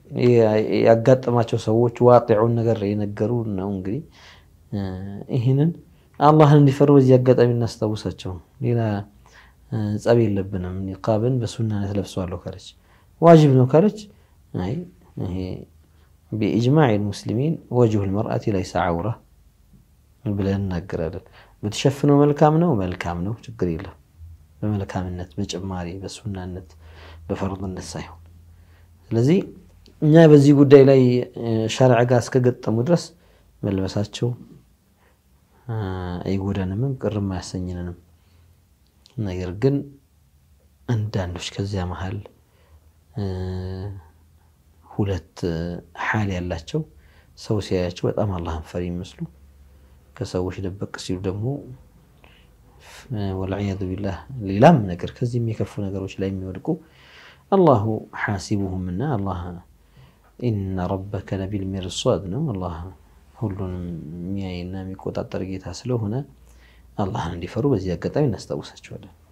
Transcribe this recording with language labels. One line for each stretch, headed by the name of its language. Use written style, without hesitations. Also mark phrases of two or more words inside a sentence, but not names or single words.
Amharic: ያጋጠማቸው ሰዎች ዋቂዑን ነገር የነገሩ ነው እንግዲህ ይሄንን አላህን እንዲፈሩ በዚህ አጋጣሚ እናስታውሳቸው ሌላ ጸብ የለብንም ኒቃብን በሱና ተለብሰዋለሁ ካለች واجب ነው ካለች አይ ይሄ
Arabic: بإجماع المسلمين وجه المرأة ليس عورة
Amharic: ብለን እናገራለን በተሸፈነው መልካም ነው ችግር የለም በመልካምነት በጭማሪ በሱናነት በፈርድነት ሳይሆን ስለዚህ እኛ በዚህ ጉዳይ ላይ ሸርዓ ጋር እስከገጠሙ ድረስ መልበሳቸው አይጎዳንም ቅርም አያሰኝንም ነገር ግን አንዳንዶች ከዚያ መሃል ሁለት ሐል ያላቸው ሰው ሲያያቸው በጣም አላህን ፈሪ ይመስሉ ከሰዎች ደበቅ ሲሉ ደግሞ
Arabic: والعياذ بالله
Amharic: ሌላም ነገር ከዚህ የሚከፉ ነገሮች ላይ የሚወድቁ
Arabic: الله حاسبهم منا الله إن ربك لبالمرصاد
Amharic: ነው الله ሁሉንም የሚያይና የሚቆጣጠር ጌታ ስለሆነ አላህን እንዲፈሩ በዚህ አጋጣሚ እናስታውሳቸዋለን